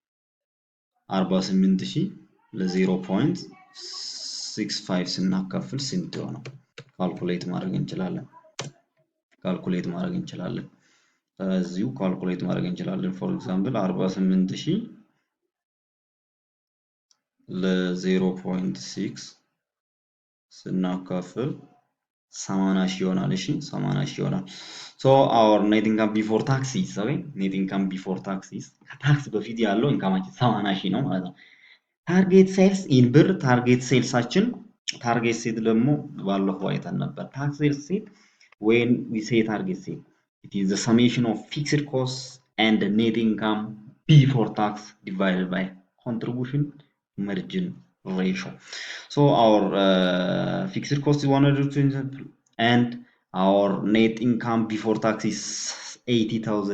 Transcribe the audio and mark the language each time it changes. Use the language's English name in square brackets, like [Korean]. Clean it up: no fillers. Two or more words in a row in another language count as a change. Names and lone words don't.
[Amharic] 48000 ለ0.65 ስናካፍል ስንት ይሆናል ካልኩሌት ማድረግ እንችላለን እዚሁ ካልኩሌት ማድረግ እንችላለን [English] for example [Amharic] 48000 ለ0.6 ስናካፍል 80000 ይሆናል እሺ [English] 80000 ይሆናል so our net income before tax is okay net income before tax is [Amharic] ከታክስ በፊት ያለው ኢንካማችን 80000 ነው ማለት ነው [English] target sales in birr [Amharic] ታርጌት ሴልሳችን ታርጌት ሴት ደግሞ ባለፈው አይተን ነበር [English] tax sales when we say target sale it is the summation of fixed costs and the net income before tax divided by contribution margin ratio. So our fixed cost is 120 and our net income before tax is 80,000.